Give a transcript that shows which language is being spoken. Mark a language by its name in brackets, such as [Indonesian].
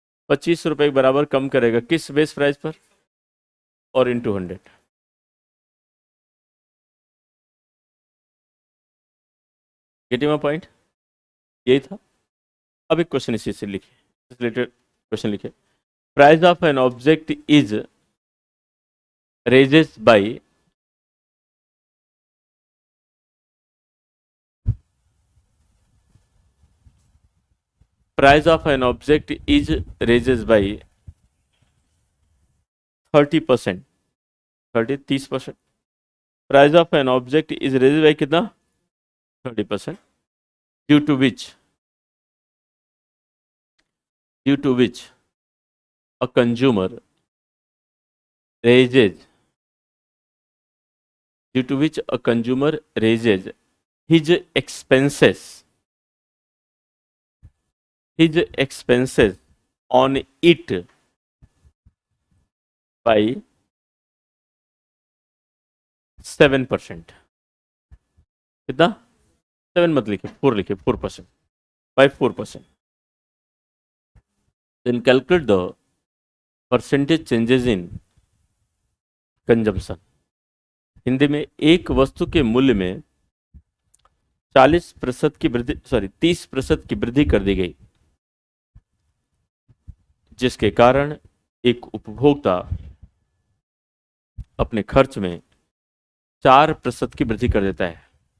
[Hindi] 25 रुपए के बराबर कम करेगा। किस बेस प्राइस पर? और इंटू 100। [English] Getting my point? [Hindi] यही था। अब एक क्वेश्चन इसी से लिखे, रिलेटेड क्वेश्चन लिखे। [English] Price of an object is raises by, price of an object is raises by 30%, 30% price of an object is raised by कितना? 30%। due to which, due to which a consumer raises, due to which a consumer raises his expenses, his expenses on it by 7%। [Hindi] कितना? 7 मत लिखिए, 4 लिखिए, 4%, [English] by 4%। then calculate the percentage changes in consumption। [Hindi] Hindi में, एक वस्तु के मूल्य में 40% की वृद्धि, सॉरी 30% की वृद्धि कर दी गई, जिसके कारण एक उपभोक्ता अपने खर्च में 4% की वृद्धि कर देता है।